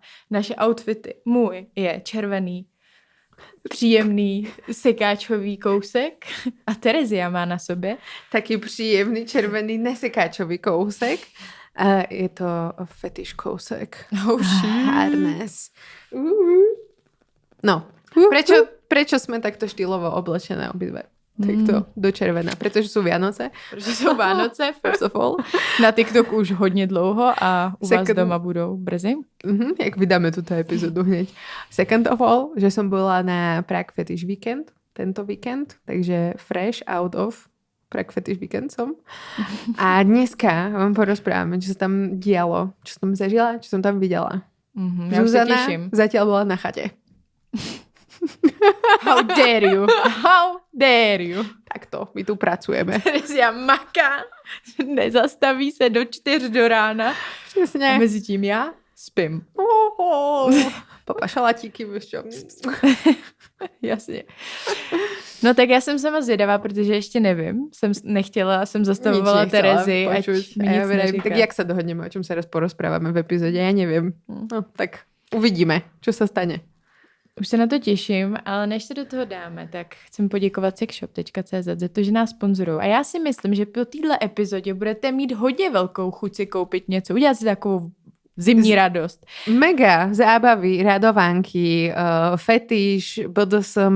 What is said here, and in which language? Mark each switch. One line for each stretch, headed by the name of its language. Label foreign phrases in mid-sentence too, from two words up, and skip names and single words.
Czech: Naše outfity. Můj je červený, příjemný sekáčový kousek a Terezia má na sobě Taký příjemný červený nesekáčový kousek. A je to fetiš kousek. Harness. No,
Slovak: prečo sme takto štýlovo oblečené obidve? Takto do červená. Pretože sú Vianoce.
Czech: Protože jsou Vánoce,
English: first of all.
Czech: Na TikToku už hodně dlouho a u vás doma budou brzy.
Slovak: Jak vydáme túto epizódu hneď.
English: Second of all,
Slovak: že som bola na Prague Fetish Weekend tento víkend, takže
English: fresh out of
Slovak: Prague Fetish Weekend som. A dneska vám porozprávame, čo sa tam dialo, čo som zažila, čo som tam videla.
Czech: Já už se Zuzana těším.
Slovak: zatiaľ bola na chate.
English: How dare you? How dare you?
Slovak: Takto, my tu pracujeme.
Czech: Terezia maká, nezastaví se do 4 do rána. Přesně. A mezi tím já spím.
Slovak: Papa šalatíky, víš čo?
Czech: Jasně. No tak já jsem sama zvědavá, protože ještě nevím. Jsem zastavovala Terezi, ať mi nic neříká.
Slovak: Tak jak sa dohodneme, o čom sa raz porozprávame v epizóde? Ja neviem. No, tak uvidíme, čo sa stane.
Czech: Už se na to těším, ale než se do toho dáme, tak chcem poděkovat sexshop.cz za to, že nás sponzorují. A já si myslím, že po téhle epizodě budete mít hodně velkou chuť si koupit něco. Udělat si takovou zimní radost. Mega zábavy, radovánky, fetiš, BDSM.